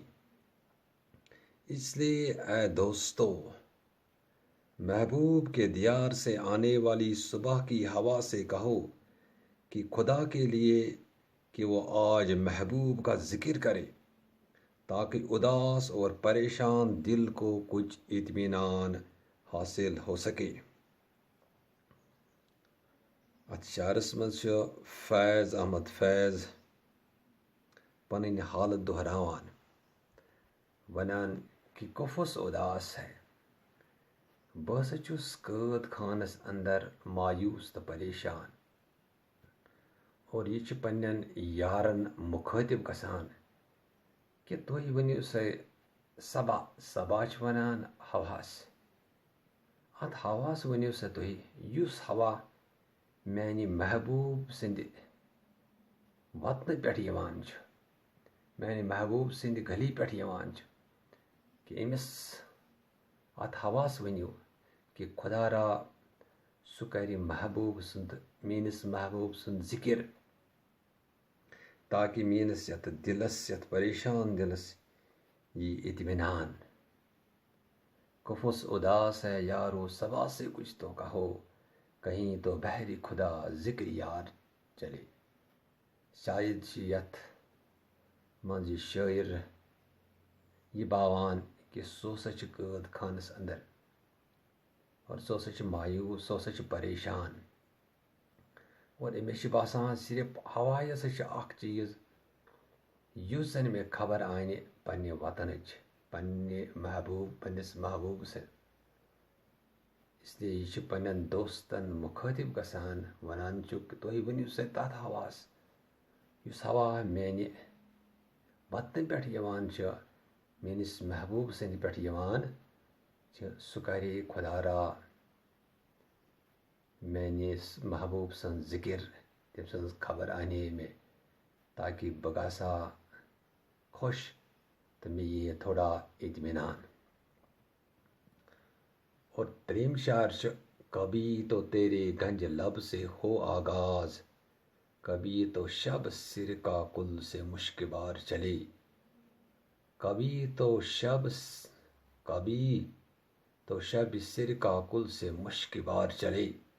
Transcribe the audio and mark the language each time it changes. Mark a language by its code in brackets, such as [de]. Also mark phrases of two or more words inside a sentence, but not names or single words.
[ur] اس لیے اے دوستو محبوب کے دیار سے آنے والی صبح کی ہوا سے کہو کہ خدا کے لیے کہ وہ آج محبوب کا ذکر کرے تاکہ اداس اور پریشان دل کو کچھ اطمینان حاصل ہو سکے. [ks] ات شعرس مز فیض احمد فیض پنن حالت دہراوان ونان کہ [ur] کفس اداس ہے، [ks] بہ ہسا چھس قید خانس اندر مایوس تو پریشان. اور یہ چھ پنن یارن مخاطب گژھان کہ تُہۍ ؤنِو سا صبا صبا چھ ونان ہواس، ات ہواس ؤنِو سا تُہۍ یُس ہوا میانہِ محبوب سٕنٛدِ وطنہٕ پٮ۪ٹھ یِوان چھُ، میانہِ محبوب سٕنٛدِ گلی پٮ۪ٹھ یِوان چھُ، کہ أمِس ات ہواس ؤنِو کہ خدا را سُہ کرِ محبوب سُنٛد میٲنِس محبوب سُنٛد ذکر تاکہ میٲنِس یتھ دلس یتھ پریشان دلس یی اطمینان. [ur] کفس اداس ہے یارو صبا سے کچھ تو کہو کہیں تو بہر خدا ذکر یار چلے. [ks] شاید چھ یتھ منٛز یہ شٲعر یہ باوان کہ سُہ ہسا چھ قید خانس اندر اور سُہ ہسا چھ مایوس، سُہ ہسا چھ پریشان. اور أمِس چھ باسان صرف ہوا ہسا چھ اکھ چیز یُس زن مےٚ خبر انہِ پننہِ وطنٕچ، پننس محبوب سٕنٛز. اس لیے یہ چھ پنن دوستن مخاطب گژھان ونان چھُکھ تُہۍ ؤنِو سا تتھ ہواس یُس ہوا میانہِ وطنہٕ پٮ۪ٹھ یِوان چھُ، میٲنِس محبوب سٕنٛدِ پٮ۪ٹھ یِوان چھُ، سُہ کرِ خدا را میٲنِس محبوب سٕنٛز ذکر، تٔمۍ سٕنٛز خبر انے مےٚ تاکہ بگاسا خوش تو میں یہ تھوڑا اطمینان. [ur] اور [ks] تریم شعر [ur] کبھی تو تیرے گنج لب سے ہو آغاز، کبھی تو شب سر کا کل سے مشک بار چلے، کبھی تو شب سر کا کل سے مشک بار چلے.